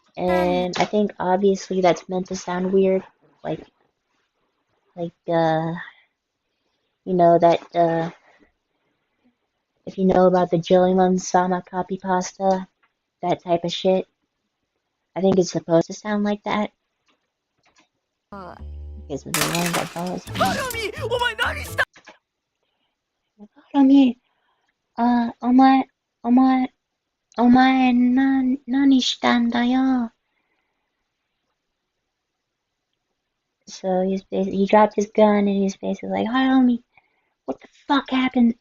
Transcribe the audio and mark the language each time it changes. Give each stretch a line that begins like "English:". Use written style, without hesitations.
English: And I think obviously that's meant to sound weird, like that if you know about the Jilliman Sama copy pasta, that type of shit. I think it's supposed to sound like that. Because the one that follows me.
Japanese: Harami, 何したんだよ?
English: So he dropped his gun and he's basically like, Harami, what the fuck happened?